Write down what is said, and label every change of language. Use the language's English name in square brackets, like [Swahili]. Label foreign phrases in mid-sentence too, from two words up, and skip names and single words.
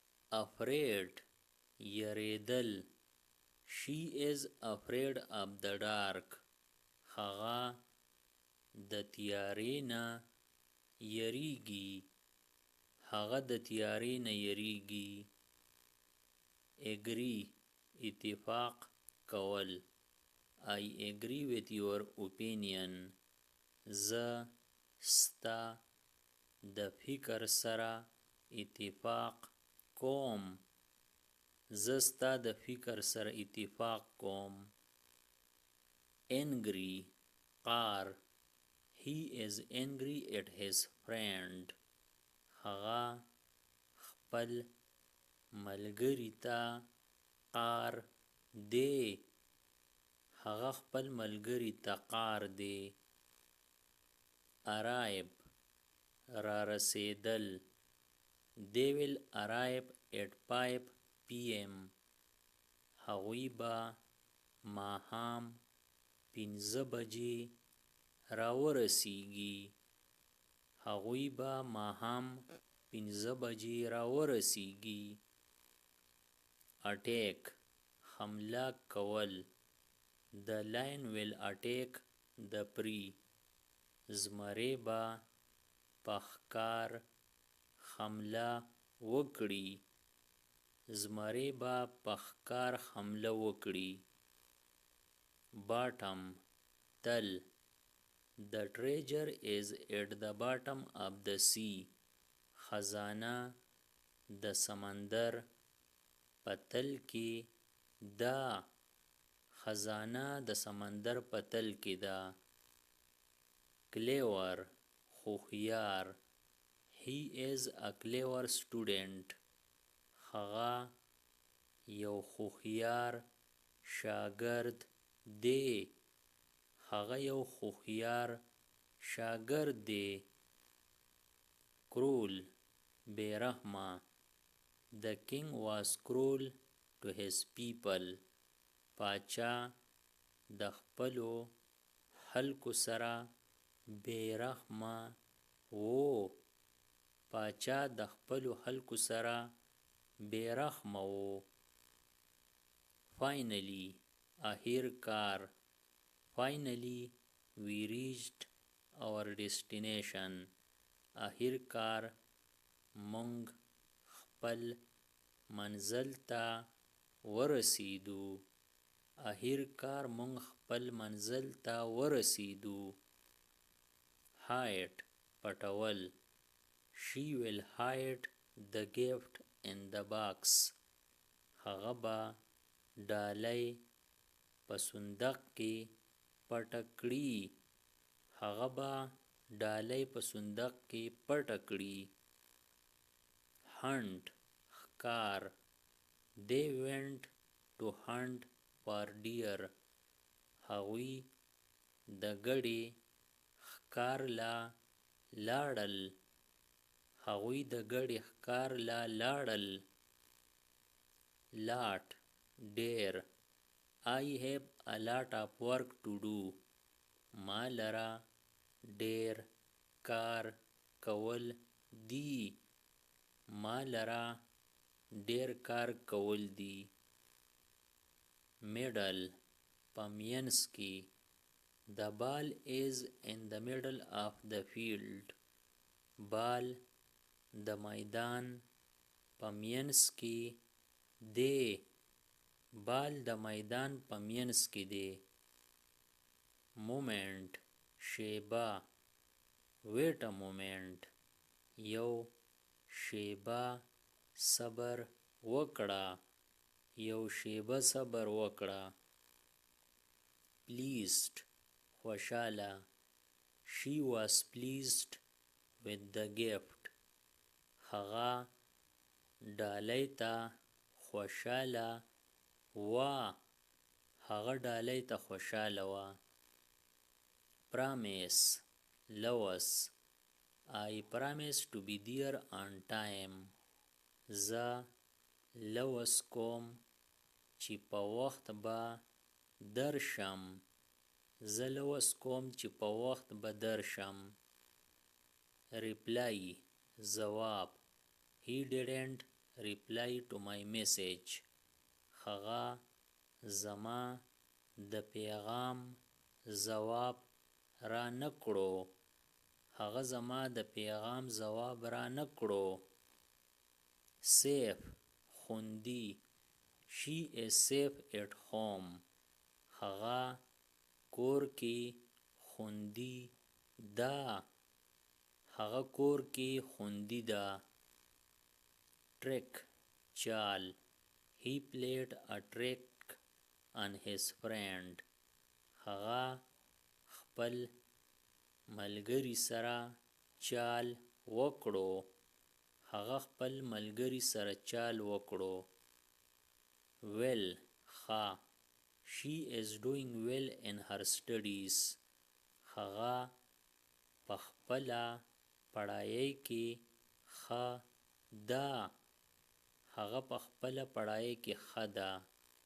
[Pashto] afraid یریدل. [English] She is afraid of the dark. [Pashto] هغه د تیارې نه یریږي. هغه د تیارې نه یریږي. agree اتفاق کول. [English] I agree with your opinion. [Pashto] زه ستا د فکر سره اتفاق کوم. زه ستا د فکر سره اتفاق کوم. angry قار. [English] He is angry at his friend. [Pashto] هغه خپل ملګري ته قار دی. هغه خپل ملګري ته قار دی. arrive را رسیدل. [English] They will arrive at 5 p.m. [Pashto] هغوی به ماښام 5 بجې راورسیږي. هغوی به ماښام 5 بجې راورسیږي. attack حمله کول. [English] The lion will attack the prey. [Pashto] زمری به په ښکار حمله وکړي. زمری به په ښکار حمله وکړي. bottom تل. [English] The treasure is at the bottom of the sea. [Pashto] خزانه د سمندر په تل کې ده. خزانه د سمندر په تل کې ده. clever هوښیار. [English] He is a clever student. [Pashto] هغه یو هوښیار شاګرد دی. هغه یو هوښیار شاګرد دی. cruel بې رحمه. [English] The king was cruel to his people. [Pashto] پاچا د خپلو خلکو سره بې رحمه و. پاچا د خپلو خلکو سره بې رحمه و. finally اخر کار. [English] finally we reached our destination. [Pashto] اخر کار مونږ خپل منزل ته ورسیدو. اخر کار مونږ خپل منزل ته ورسیدو. hide پټول. [English] She will hide the gift in the box. [Pashto] هغه به ډالۍ په صندوق کې پټه کړي. هغه به ډالۍ په صندوق کې پټه کړي. hunt ښکار. [English] They went to hunt for deer. [Pashto] هغوی د ګډې ښکار له لاړل. هغوی د ګډې ښکار له لاړل. [English] lot ډېر. I have a lot of work to do. [Pashto] ما لره ډېر کار کول دي. ما لره ډېر کار کول دي. middle په منځ کې. [English] The ball is in the middle of the field. [Pashto] بال د میدان په منځ کې دی. بال د میدان په منځ کې دی. moment شیبه. [English] wait a moment [Pashto] یو شیبه صبر وکړه. یو شیبه صبر وکړه. pleased خوشاله. [English] She was pleased with the gift. [Pashto] هغه ډالۍ ته خوشاله وه. هغه ډالۍ ته خوشاله وه. promise لوث. [English] I promise to be there on time. [Pashto] زه لوث کوم چې په وخت به درشم. زه لوث کوم چې په وخت به درشم. reply ځواب. [English] He didn't reply to my message. [Pashto] هغه زما د پیغام ځواب را نکړو. هغه زما د پیغام ځواب را نکړو. safe خوندي. [English] She is safe at home. [Pashto] هغه کور کې خوندي ده. هغه کور کې خوندي ده. trick چال. [English] He played a trick on his friend. [Pashto] هغه خپل ملګری سره چال وکړو. هغه خپل ملګری سره چال وکړو. well ښه. [English] She is doing well in her studies. [Pashto] هغه په خپله پړایۍ کې ښه ده. هغه په خپله پړایۍ کې ښه ده.